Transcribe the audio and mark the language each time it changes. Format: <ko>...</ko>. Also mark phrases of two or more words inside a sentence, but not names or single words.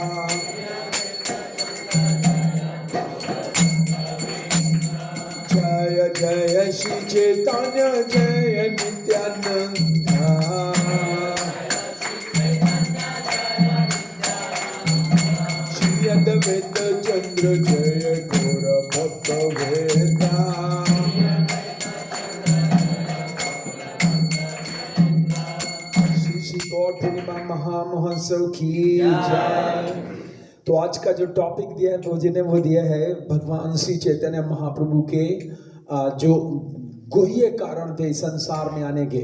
<bn>জয় জয় শ্রী চৈতন্য জয় নিত্যানন্দা। শ্রী অদ্বৈত চন্দ্র জয় গুর ভক্ত বেদা।</bn> <hi>गौर पूर्णिमा महामहोत्सव की जय। तो आज का जो टॉपिक दिया है रोजी ने वो दिया है भगवान श्री चैतन्य महाप्रभु के जो गुह्य कारण थे संसार में आने के।</hi>